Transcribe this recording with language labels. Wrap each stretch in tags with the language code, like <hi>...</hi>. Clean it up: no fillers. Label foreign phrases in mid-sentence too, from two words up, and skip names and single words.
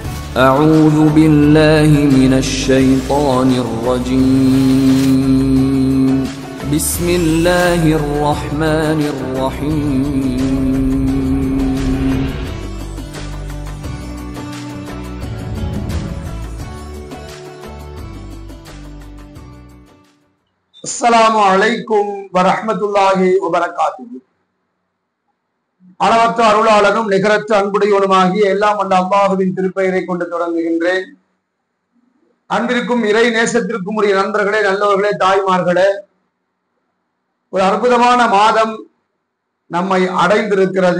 <ar>أعوذ بالله من الشيطان الرجيم بسم الله الرحمن الرحيم السلام عليكم ورحمة الله وبركاته.</ar> <ta>அளவற்ற அருளாளனும் நிகரற்ற அன்புடையவனுமாகிய எல்லாம் வல்ல அல்லாஹுவின் திருப்பெயரை கொண்டு தொடங்குகின்றேன். அன்பிற்கும் இறை நேசத்திற்கும் உரிய நண்பர்களே, நல்லவர்களே, தாய்மார்களே, ஒரு அற்புதமான மாதம் நம்மை அடைந்திருக்கிறது.</ta>